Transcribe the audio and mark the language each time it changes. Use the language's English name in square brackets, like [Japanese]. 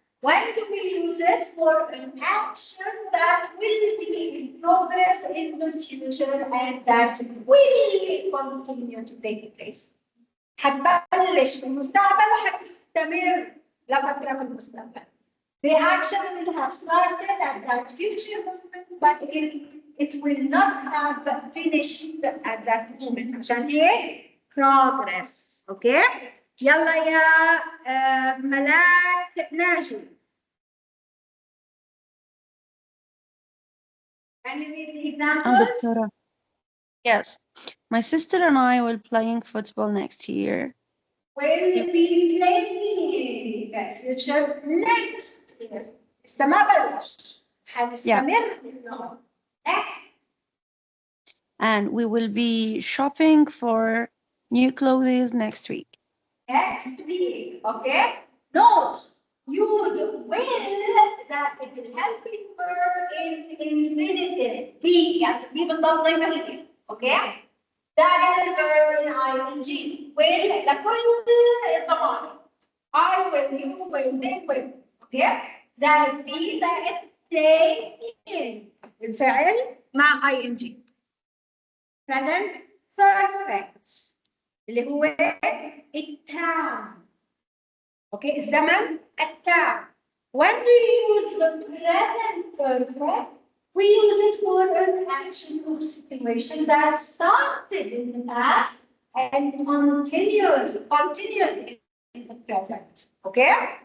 [English] When do we use it for an action that will be in progress in the future and that will continue to take place? [Arabic] حتبلش في المستقبل وحتستمر لفترة في المستقبل. [English] The action will have started at that future moment, but in it will not have finished at that moment. [Arabic] عشان هيك progress. Okay. يلا يا ملاك ناجي. [English] Can you read the examples? [Arabic] دكتورة. Yes. [English] My sister and I will playing football next year. Will be playing future next year. [Arabic] لسه ما بلش. حنستمر إنه next. [English] And we will be shopping for new clothes next week. Next week. Okay. Note. Use will that it will helping verb in infinitive. [Arabic] Be يعني دي بالضبط زي ما هي. [English] Okay. [Arabic] دائما الverb in ing. Will لكل الضمائر. [English] I will, you will, they will. Okay. زائد be زائد playing. [Arabic] الفعل مع ing. [English] Present perfect. [Arabic] اللي هو التام. Okay, الزمن التام. [English] When we use the present perfect, we use it for an action or situation that started in the past and continues in the present. Okay?